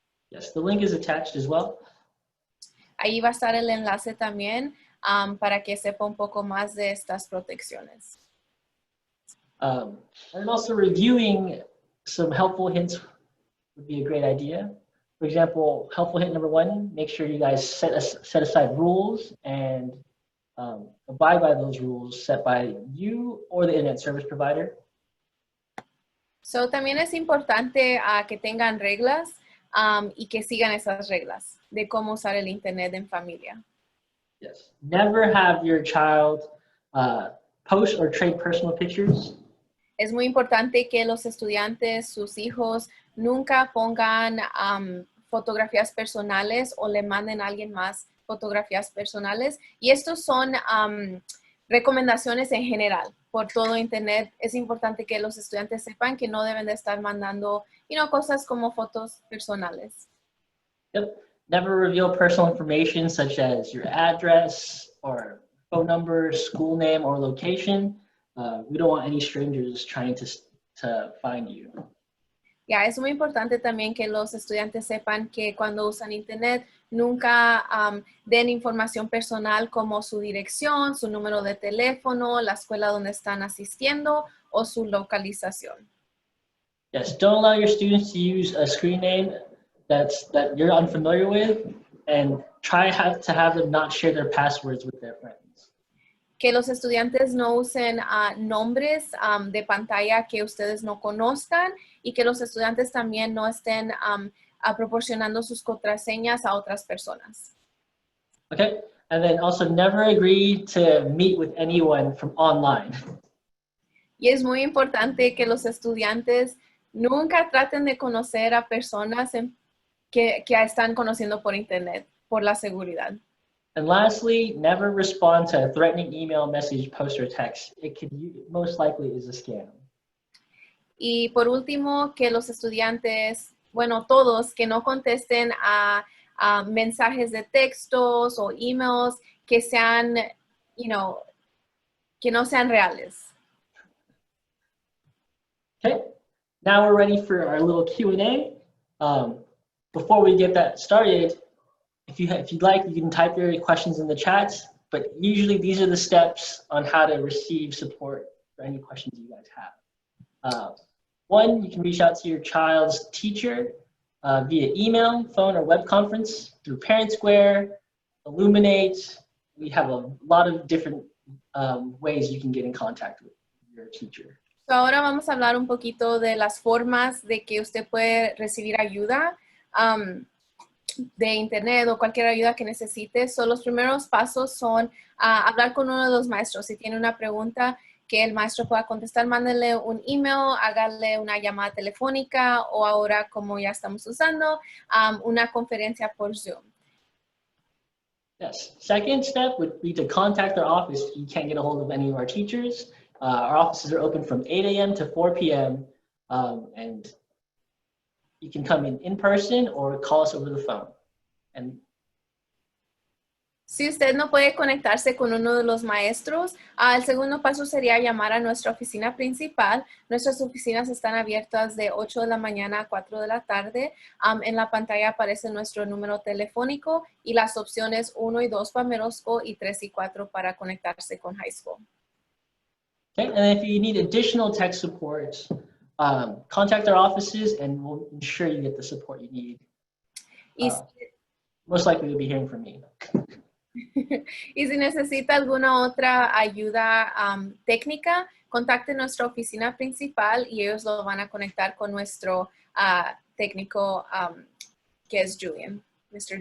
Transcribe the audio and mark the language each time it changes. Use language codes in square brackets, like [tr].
[en] Yes, the link is attached as well. [es] Ahí va a estar el enlace también para que sepa un poco más de estas protecciones. [en] And also reviewing some helpful hints would be a great idea. For example, helpful hint number 1, make sure you guys set aside rules and abide by those rules set by you or the internet service provider. [es] So, también es importante que tengan reglas y que sigan esas reglas de cómo usar el internet en familia. [en] Yes. Never have your child post or trade personal pictures. [es] Es muy importante que los estudiantes, sus hijos, nunca pongan fotografías personales o le manden a alguien más fotografías personales. Y estos son recomendaciones en general por todo internet. Es importante que los estudiantes sepan que no deben de estar mandando cosas como fotos personales. [en] Yep. Never reveal personal information such as your address or phone number, school name, or location. We don't want any strangers trying to find you. [es] Ya, es muy importante también que los estudiantes sepan que cuando usan internet nunca den información personal como su dirección, su número de teléfono, la escuela donde están asistiendo o su localización. [en] Yes, don't allow your students to use a screen name that you're unfamiliar with, and try to have them not share their passwords with their friends. [es] Que los estudiantes no usen nombres de pantalla que ustedes no conozcan y que los estudiantes también no estén proporcionando sus contraseñas a otras personas. [en] Okay, and then also never agree to meet with anyone from online. [es] Y es muy importante que los estudiantes nunca traten de conocer a personas que están conociendo por internet, por la seguridad. [en] And lastly, never respond to a threatening email, message, post, or text. It could most likely is a scam. [es] Y por último, que los estudiantes, bueno, todos, que no contesten a mensajes de textos o emails que sean, que no sean reales. [en] Okay, now we're ready for our little Q&A. Before we get that started, if you'd like, you can type your questions in the chat, but usually these are the steps on how to receive support for any questions you guys have. One, you can reach out to your child's teacher via email, phone, or web conference, through ParentSquare, Illuminate. We have a lot of different ways you can get in contact with your teacher. [es] So ahora vamos a hablar un poquito de las formas de que usted puede recibir ayuda de internet o cualquier ayuda que necesite. So los primeros pasos son hablar con uno de los maestros. Si tiene una pregunta que el maestro pueda contestar, mándele un email, hágale una llamada telefónica o ahora, como ya estamos usando, una conferencia por Zoom. [en] Yes. Second step would be to contact our office if you can't get a hold of any of our teachers. Our offices are open from 8 a.m. to 4 p.m. And you can come in person or call us over the phone. And [es] si usted no puede conectarse con uno de los maestros, el segundo paso sería llamar a nuestra oficina principal. Nuestras oficinas están abiertas de 8 de la mañana a 4 de la tarde. En la pantalla aparece nuestro número telefónico y las opciones 1 y 2 para middle school y 3 y 4 para conectarse con high school. [en] Okay, and if you need additional tech support, contact our offices and we'll ensure you get the support you need. Most likely you'll be hearing from me. [es] Y si necesita alguna otra ayuda técnica, contacte nuestra oficina principal y ellos lo van a conectar con nuestro técnico que es Julian, Mr.